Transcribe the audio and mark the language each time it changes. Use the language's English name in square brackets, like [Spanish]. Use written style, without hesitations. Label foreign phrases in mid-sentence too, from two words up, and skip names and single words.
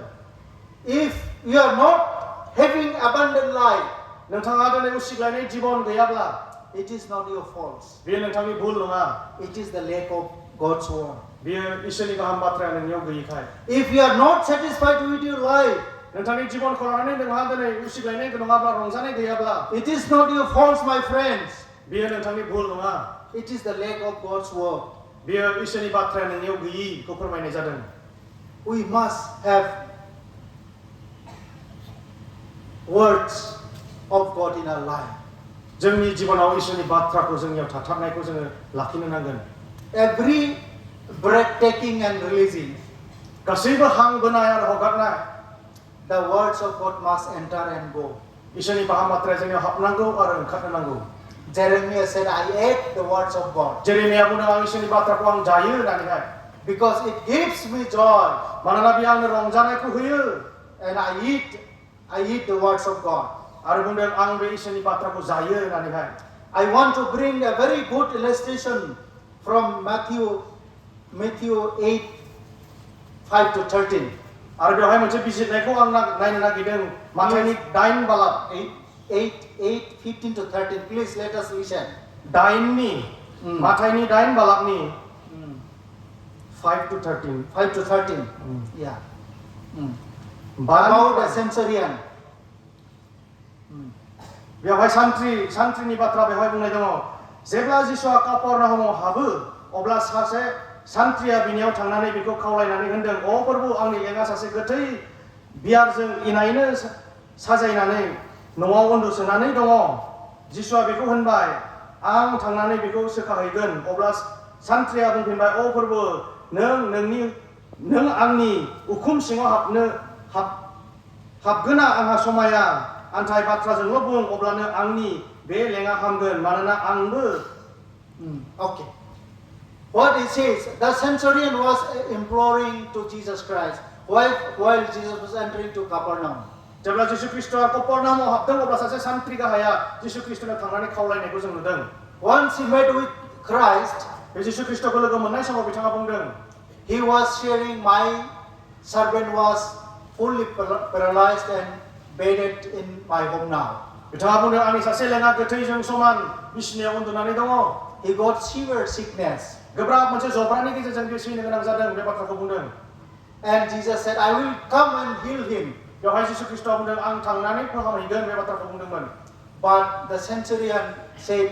[English] If you are not having abundant life, [Bodo] नोंथाङा दिनै उसिग्लायनाय जीबन गैयाब्ला [English] it is not your faults. [Bodo] बेयो नोंथांनि भुल नङा [English] It is the lack of God's word. [Bodo] बेयो इसोरनि गाहाम बाथ्राया नोंनियाव गैयैखाय [English] If you are not satisfied with your life, [Bodo] नोंथांनि जीबनखौ लानानै नोंहा दिनै उसिग्लायनाय नङाब्ला रंजानाय गैयाब्ला [English] it is not your faults, my friends. [Bodo] बेयो नोंथांनि भुल नङा [English] It is the lack of God's word. [Bodo] बेयो इसोरनि बाथ्राया नोंनियाव गैयिखौ फोरमायनाय जादों [English] We must have words of God in our life. [Bodo] जोंनि जीबनाव इसोरनि बाथ्राखौ जोंनियाव थाथारनायखौ जोङो लाखिनो नांगोन [English] Every breath taking and releasing, [Bodo] गासैबो हां बोनाय आरो हगारनाय [English] the words of God must enter and go. [Bodo] इसोरनि गाहाम बाथ्राया जोंनियाव हाबनांगौ आरो ओंखारनो नांगौ [English] Jeremiah said, I ate the words of God [Bodo] जेरेमिया बुंदों आं इसोरनि बाथ्राखौ आं जायो होननानैहाय [English] because it gives me joy [Bodo] मानोना बेयो आंनो रंजानायखौ होयो [English] and I eat the words of God. [Bodo] आरो बुंदों आं बे इसोरनि बाथ्राखौ जायो होननानैहाय [English] I want to bring a very good illustration from Matthew 8, 5 to 13. [Bodo] आरो बेवहाय मोनसे बिजिरनायखौ आं नायनो नागिरदों माथाइनि 8 बालाब [English] 8, 15 to 13. Please let us listen. [Bodo] 8नि माथाइनि 8 बालाबनि 5 to 13 [English] 5 to 13. Yeah. About About a centurion. [Bodo] बेवहाय सान्थ्रिनि बाथ्रा बेवहाय बुंनाय दङ जेब्ला जिसुआ कापरनाहमाव हाबो अब्ला सासे सान्थ्रिया बिनियाव थांनानै बेखौ खावलायनानै होनदों अ प्रभु आंनि लेङा सासे गोथै बियारजों इनायनो साजायनानै न'आव उन्दुसोनानै दङ जिसुआ बेखौ होनबाय आं थांनानै बेखौ सोखाहैगोन अब्ला सान्थ्रिया बुंफिनबाय अ प्रभु नों आंनि उखुम सिङाव हाबगोना आंहा समाया आन्थाय बाथ्राजोंल' बुं अब्लानो आंनि बे लेङा हामगोन मानोना आंबो [English] Okay. What it says, the centurion was imploring to Jesus Christ while Jesus was entering to Capernaum. [Bodo] जेब्ला जिसु ख्रीष्टआ कफरनाहमाव हाबदों अब्ला सासे सान्थ्रि गाहाया जिसु ख्रीष्टनो थांनानै खावलायनायखौ जों नुदों [English] Once he met with Christ, [Bodo] बे जिसु ख्रीष्टखौ लोगो मोननाय समाव बिथाङा बुंदों [English] he was sharing, my servant was fully paralyzed and bedded in my home now. [Bodo] बिथाङा बुंदों आंनि सासे लेङा गोथैजों समान बिसिनायाव उन्दुनानै दङ [English] He got severe sickness. [Bodo] गोब्राब मोनसे जब्रानि गेजेरजों बे सैनो गोनां जादों बे बाथ्राखौ बुंदों [English] And Jesus said, I will come and heal him. [Bodo] बेवहाय जिसु ख्रीष्टआ बुंदों आं थांनानै फाहामहैगोन बे बाथ्राखौ बुंदोंमोन [English] But the centurion said,